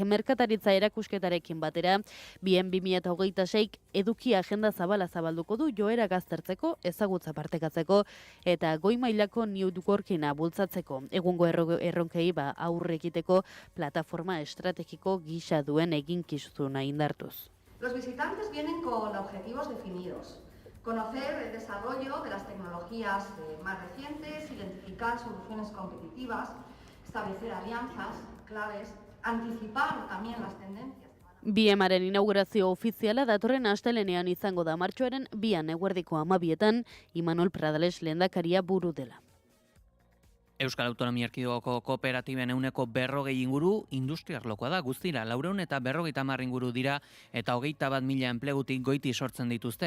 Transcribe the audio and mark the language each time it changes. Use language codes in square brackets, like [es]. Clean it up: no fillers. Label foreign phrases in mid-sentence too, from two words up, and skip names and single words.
[eu] Merkataritza erakusketarekin batera, 2026 eduki agenda zabala zabalduko du joera gaztertzeko, ezagutza partekatzeko eta goi mailako networkinga bultzatzeko. Egungo erronkei aurre egiteko plataforma estrategiko gisa duen eginkizuna indartuz. [es] Los visitantes vienen con objetivos definidos. Conocer el desarrollo de las tecnologías más recientes, identificar soluciones competitivas, establecer alianzas claves, anticipar también las tendencias. [eu] Biemaren inaugurazio ofiziala datorren astelenean izango da martxoaren 2 eguerdiko 12etan Imanol Pradales lehendakaria buru dela. Euskal Autonomia Erkidegoko kooperatiben 40% inguru industriarlokoa da guztira. 450 inguru dira eta 21.000 enplegutik goiti sortzen dituzte.